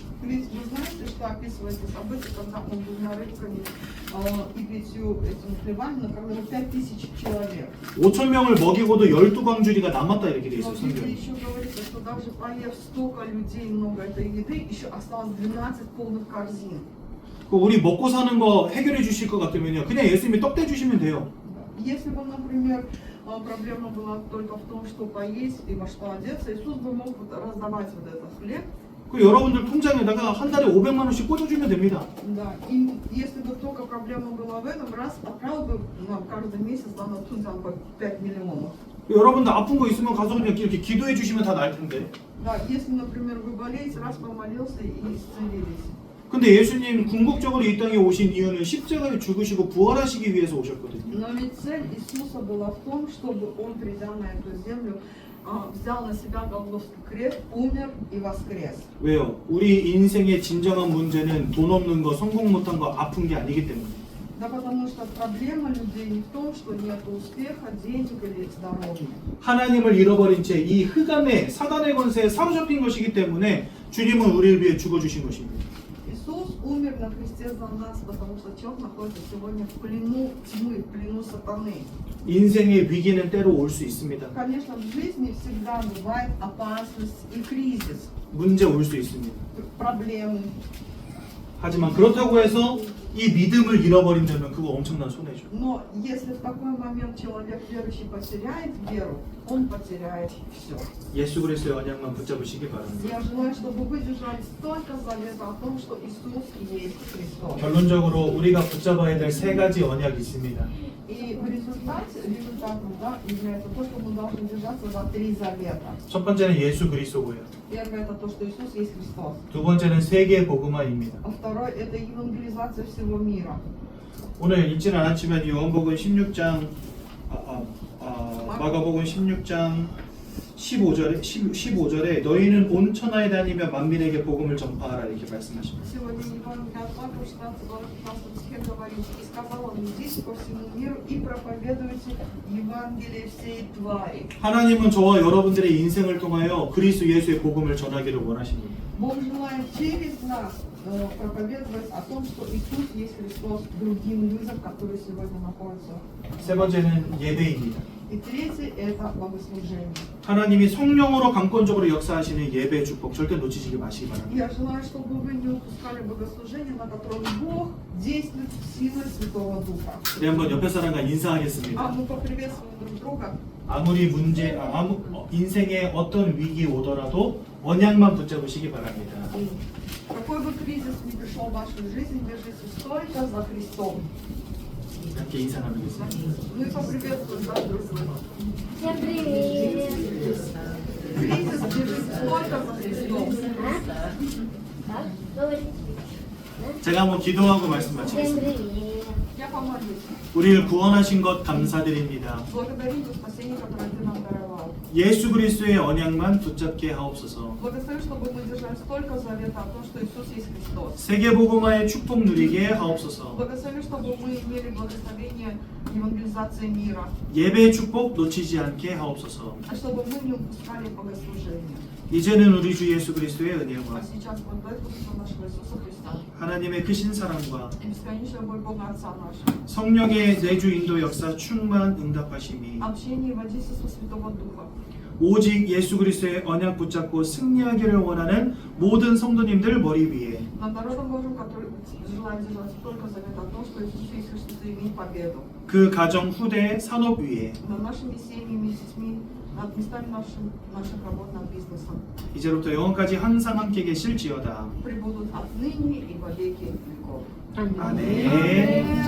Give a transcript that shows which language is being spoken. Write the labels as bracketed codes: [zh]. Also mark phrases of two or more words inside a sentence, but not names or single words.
[ru] Ведь вы знаете, что описывается событие, когда Он двумя рыбками и 5 этими хлебами накормил 5000 человек. [ko] 5천 명을 먹이고도 12광주리가 남았다 이렇게 돼 [ru] Но [ko] 있어요, [ru] в Библии [ko] 성경에. [ru] еще говорится, что даже поев столько людей, много этой еды, еще осталось 12 полных корзин. [ko] 그 우리 먹고 사는 거 해결해 주실 것 같으면요, 그냥 예수님이 떡 떼주시면 돼요. [ru] Если бы, например, проблема была только в том, что поесть и во что одеться, Иисус бы мог вот раздавать вот этот хлеб. [ko] 그 여러분들 통장에다가 한 달에 500만 원씩 꽂아주면 됩니다. [ru] Да, и если бы только проблема была в этом, раз отправил бы нам каждый месяц на Тунцан по 5 миллионов. [ko] 여러분들 아픈 거 있으면 가서 그냥 이렇게 기도해 주시면 다 나을 텐데. [ru] Да, если, например, вы болеете, раз помолился и исцелились. [ko] 근데 예수님 궁극적으로 이 땅에 오신 이유는 십자가에 죽으시고 부활하시기 위해서 오셨거든요. [ru] Но ведь цель Иисуса была в том, чтобы Он, придя на эту землю, взял на себя Голгофский крест, умер и воскрес. [ko] 왜요? 우리 인생의 진정한 문제는 돈 없는 거, 성공 못한 거, 아픈 게 아니기 때문에. [ru] Да потому что проблема людей не в том, что нет успеха, денег или здоровья. [ko] 하나님을 잃어버린 채 이 흑암의 사단의 권세에 사로잡힌 것이기 때문에 주님은 우리를 위해 죽어주신 것입니다. [ru] Иисус умер на кресте за нас, потому что человек находится сегодня в плену тьмы, в плену сатаны. [ko] 인생의 위기는 때로 올 수 있습니다. [ru] Конечно, в жизни всегда бывает опасность и кризис, [ko] 문제 올 수 있습니다. [ru] проблемы. [ko] 하지만 그렇다고 해서 이 믿음을 잃어버린다면 그거 엄청난 손해죠. [ru] Но если в такой момент человек верующий потеряет веру, он потеряет все. [ko] 예수 그리스도의 언약만 붙잡으시기 바랍니다. [ru] Я желаю, чтобы вы держались только завета о том, что Иисус есть Христос. [ko] 결론적으로 우리가 붙잡아야 될 세 가지 언약이 있습니다. [ru] И в результате, результатом является то, что мы должны держаться за 3 завета. [ko] 첫 번째는 예수 그리스도고요. [ru] Первое это то, что Иисус есть Христос. [ko] 두 번째는 세계 복음화입니다. [ru] А второе это евангелизация всего мира. [ko] 오늘 읽지는 않았지만 요한복음 16장 마가복음 16장 15절에 너희는 온 천하에 다니며 만민에게 복음을 전파하라 이렇게 말씀하십니다. [ru] Сегодня Евангелие от Марка 16 глава 15 стих говорит: «И сказал он: идите по всему миру и проповедуйте Евангелие всей твари». [ko] 하나님은 저와 여러분들의 인생을 통하여 그리스도 예수의 복음을 전하기를 원하십니다. [ru] Бог желает через нас проповедовать о том, что Иисус есть Христос другим людям, которые сегодня находятся. [ko] 세 번째는 예배입니다. [ru] И третье это богослужение. [ko] 하나님이 성령으로 강권적으로 역사하시는 예배 축복 절대 놓치시기 마시기 바랍니다. [ru] Я желаю, чтобы вы не упускали богослужение, на котором Бог действует силой Святого Духа. [ko] 우리 한번 옆에 사람과 인사하겠습니다. [ru] А мы поприветствуем друг друга. [ko] 아무리 인생에 어떤 위기 오더라도 언약만 붙잡으시기 바랍니다. [ru] Какой бы кризис ни пришел в вашу жизнь, держитесь только за Христом. [ko] 이렇게 인사 나누겠습니다. [ru] Ну и поприветствуем друг друга. Всем привет! Кризис держитесь только за Христом. Так, говорите. [ko] 제가 한번 기도하고 말씀 [ru] Всем [ko] 마치겠습니다. [ru] привет! Я помолюсь. [ko] 우리를 구원하신 것 감사드립니다. [ru] Благодарим за спасение, которое Ты нам даровал. [ko] 예수 그리스도의 언약만 붙잡게 하옵소서. [ru] Благодарю, чтобы мы держались только завета о том, что Иисус есть Христос. [ko] 세계복음화의 축복 누리게 하옵소서. [ru] Благослови, чтобы мы имели благословение евангелизации мира, [ko] 예배의 축복 놓치지 않게 하옵소서. [ru] а чтобы мы не упускали богослужения. [ko] 이제는 우리 주 예수 그리스도의 [ru] А [ko] 은혜와 [ru] сейчас благодарю нашего Иисуса Христа [ko] 하나님의 크신 사랑과 [ru] и бесконечная любовь Бога Отца нашего, [ko] 성령의 내주 인도 역사 충만 응답하심이 [ru] общение и водительство Святого Духа. [ko] 오직 예수 그리스도의 언약 붙잡고 승리하기를 원하는 모든 성도님들 머리 위에 [ru] Над народом Божьим, который желает держаться только завета о том, что Иисус есть Христос и имеет победу. [ko] 그 가정 후대 산업 위에 [ru] Над нашими семьями, детьми, над местами наших работ, над бизнесом. [ko] 이제부터 영원까지 항상 함께 계실지어다. [ru] Прибудут отныне и во веки веков. [ko] 아멘.